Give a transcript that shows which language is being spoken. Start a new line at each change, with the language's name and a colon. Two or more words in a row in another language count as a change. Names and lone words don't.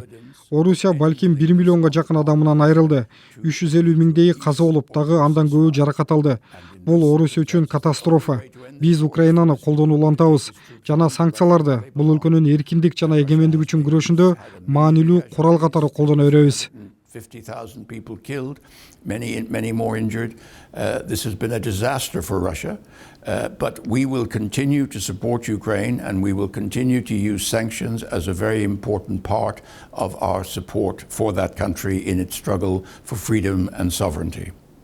Kyrgyz: Орусия балким 1 миллионго жакын адамынан айрылды. 350 миңдейи каза болуп, дагы андан көбү жаракат алды. Бул Орусия үчүн катастрофа. Биз Украинаны колдону улантабыз жана санкцияларды бул өлкөнүн эркиндик жана эгемендик үчүн күрөшүндө маанилүү курал катары колдоно беребиз.
English: 50,000 people killed, many more injured. This has been a disaster for Russia, but we will continue to support Ukraine and we will continue to use sanctions as a very important part of our support for that country in its struggle for freedom and sovereignty.